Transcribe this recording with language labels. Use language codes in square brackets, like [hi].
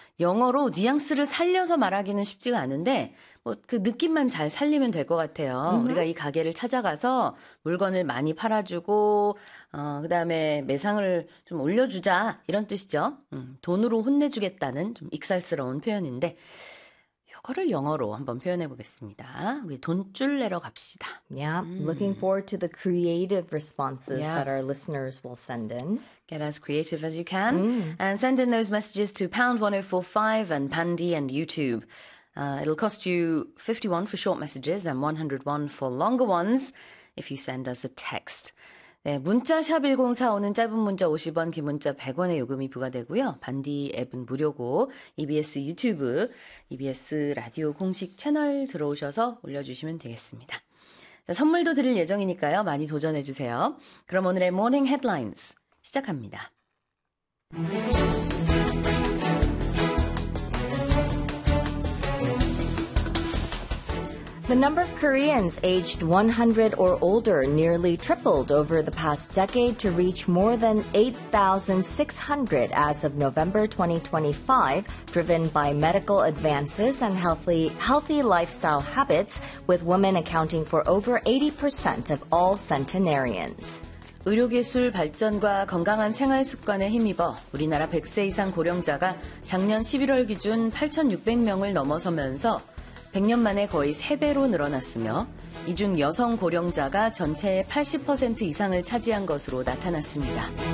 [ko] 영어로 뉘앙스를 살려서 말하기는 쉽지가 않은데, 뭐그 느낌만 잘 살리면 될것 같아요. 우리가 이 가게를 찾아가서 물건을 많이 팔아주고, 그다음에 매상을 좀 올려주자 이런 뜻이죠. 돈으로 혼내주겠다는 좀 익살스러운 표현인데, 이거를 영어로 한번 표현해 보겠습니다. 우리 돈줄 내러 갑시다. [en] Yeah, looking forward to the creative responses that Yeah. our listeners will send in. Get as creative as you can and send in those messages to #1045 and Pandy and YouTube. It'll cost you 51 for short messages and 101 for longer ones if you send us a text. [ko] 네, 문자 샵 1045는 짧은 문자 50원, 긴 문자 100원의 요금이 부과되고요. 반디 앱은 무료고 EBS 유튜브, EBS 라디오 공식 채널 들어오셔서 올려주시면 되겠습니다. 자, 선물도 드릴 예정이니까요. 많이 도전해 주세요. 그럼 오늘의 모닝 헤드라인스 시작합니다. [en] The number of Koreans aged 100 or older nearly tripled over the past decade to reach more than 8,600 as of November 2025, driven by medical advances and healthy lifestyle habits, with women accounting for over 80% of all centenarians. [ko] 의료기술 발전과 건강한 생활 습관에 힘입어 우리나라 100세 이상 고령자가 작년 11월 기준 8,600명을 넘어서면서 100년 만에 거의 3배로 늘어났으며, 이중 여성 고령자가 전체의 80% 이상을 차지한 것으로 나타났습니다.